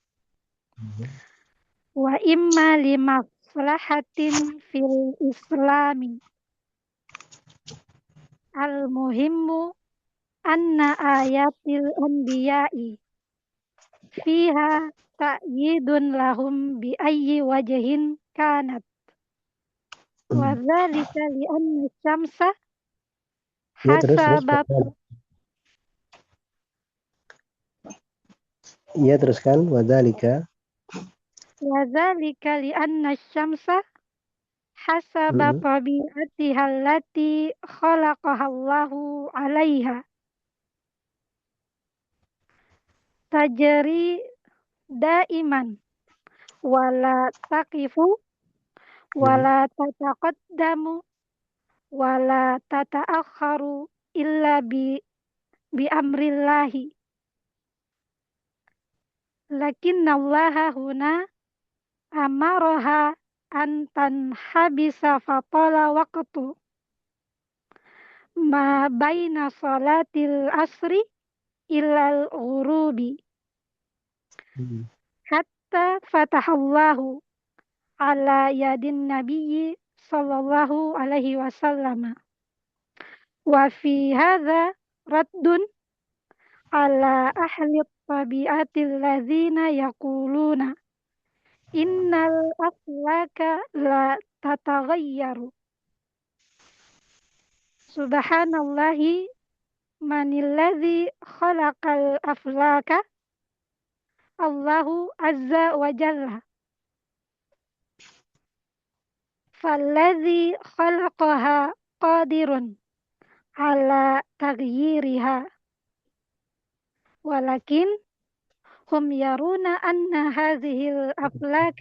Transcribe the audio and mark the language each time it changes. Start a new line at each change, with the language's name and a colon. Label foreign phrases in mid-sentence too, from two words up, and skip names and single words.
Arabic: وإما لمصلحة في الإسلام المهم أن آيات الأنبياء فيها تأييد لهم بأي وجه كانت وذلك لأن الشمس
Indonesian: Ya, terus.
Arabic: hasabat
Indonesian: Iya, teruskan. Wadzalika.
Arabic: وذلك لأن الشمس حسب طبيعتها التي خلقها الله عليها تجري دائما ولا تقف ولا تتقدم ولا تتأخر إلا بأمر الله لكن الله هنا أمرها أن تنحبس فطال وقت ما بين صلاة العصر إلى الغروب حتى فتح الله على يد النبي صلى الله عليه وسلم وفي هذا رد على أهل الطبيعة الذين يقولون إن الأفلاك لا تتغير سبحان الله من الذي خلق الأفلاك الله عز وجل فالذي خلقها قادر على تغييرها ولكن هم يرون أن هذه الأفلاك